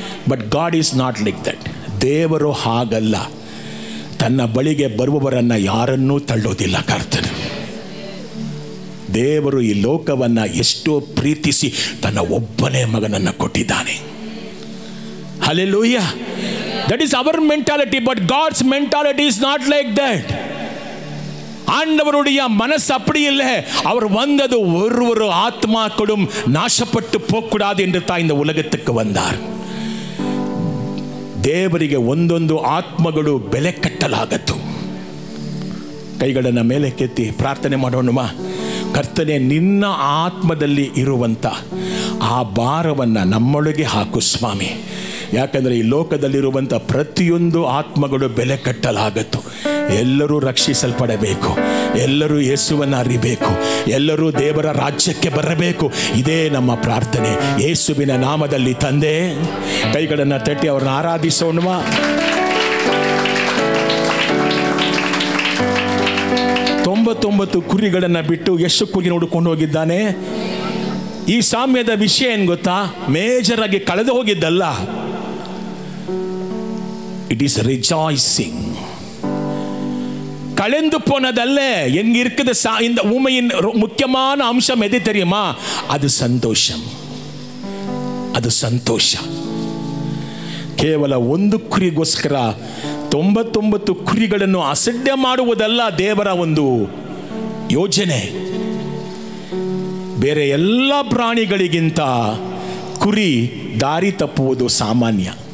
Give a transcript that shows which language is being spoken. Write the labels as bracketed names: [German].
[English] But God is not like that. [Kannada] ದೇವರು ಹಾಗಲ್ಲ. ತನ್ನ ಬಳಿಗೆ ಬರುವವರನ್ನು ಯಾರನ್ನೂ ತಳ್ಳೋದಿಲ್ಲ ಕರ್ತನು. ದೇವರು ಈ ಲೋಕವನ್ನು ಎಷ್ಟೋ ಪ್ರೀತಿಸಿ ತನ್ನ ಒಬ್ಬನೇ ಮಗನನ್ನು ಕೊಟ್ಟಿದ್ದಾನೆ. Hallelujah. [English] That is our mentality, but God's mentality is not like that. [Tamil] ஆண்டவருடைய மனசு அப்படி இல்லை. அவர் வந்தது ஒரு ஆத்மாக்களும் நாசப்பட்டு போகக்கூடாது என்று தான் இந்த உலகத்துக்கு வந்தார். [Kannada] ದೇವರಿಗೆ ಒಂದೊಂದು ಆತ್ಮಗಳು ಬೆಲೆ ಕಟ್ಟಲಾಗತ್ತು. ಕೈಗಳನ್ನು ಮೇಲೆ ಕೆತ್ತಿ ಪ್ರಾರ್ಥನೆ ಮಾಡೋಣವಾ? ಕರ್ತನೆ, ನಿನ್ನ ಆತ್ಮದಲ್ಲಿ ಇರುವಂಥ ಆ ಭಾರವನ್ನು ನಮ್ಮೊಳಗೆ ಹಾಕು ಸ್ವಾಮಿ. ಯಾಕಂದರೆ ಈ ಲೋಕದಲ್ಲಿರುವಂಥ ಪ್ರತಿಯೊಂದು ಆತ್ಮಗಳು ಬೆಲೆ ಕಟ್ಟಲಾಗತ್ತು. ಎಲ್ಲರೂ ರಕ್ಷಿಸಲ್ಪಡಬೇಕು, ಎಲ್ಲರೂ ಯೇಸುವನ್ನು ಅರಿಬೇಕು, ಎಲ್ಲರೂ ದೇವರ ರಾಜ್ಯಕ್ಕೆ ಬರಬೇಕು. ಇದೇ ನಮ್ಮ ಪ್ರಾರ್ಥನೆ ಯೇಸುವಿನ ನಾಮದಲ್ಲಿ. ತಂದೆ, ಕೈಗಳನ್ನು ತಟ್ಟಿ ಅವ್ರನ್ನ ಆರಾಧಿಸೋಣವಾ? ತೊಂಬತ್ತು ಕುರಿಗಳನ್ನು ಬಿಟ್ಟು ಎಷ್ಟು ಕುರಿ ನೋಡಿಕೊಂಡು ಹೋಗಿದ್ದಾನೆ? ಈ ಸಾಮ್ಯದ ವಿಷಯ ಏನು ಗೊತ್ತಾ? ಮೇಜರ್ ಆಗಿ ಕಳೆದು ಹೋಗಿದ್ದಲ್ಲ. [English] It is rejoicing. [Tamil] கலந்து போனதல்ல. எங்க இருக்குது இந்த ஊமையின் முக்கியமான அம்சம் எது தெரியுமா? அது சந்தோஷம். [Kannada] ಅದು ಸಂತೋಷ. ಕೇವಲ 1 ಕುರಿಗೋಸ್ಕರ 99 ಕುರಿಗಳನ್ನು ಅಸಡ್ಡೆ ಮಾಡುವುದಲ್ಲ ದೇವರ ಒಂದು ಯೋಜನೆ. ಬೇರೆ ಎಲ್ಲ ಪ್ರಾಣಿಗಳಿಗಿಂತ ಕುರಿ ದಾರಿ ತಪ್ಪುವುದು ಸಾಮಾನ್ಯ.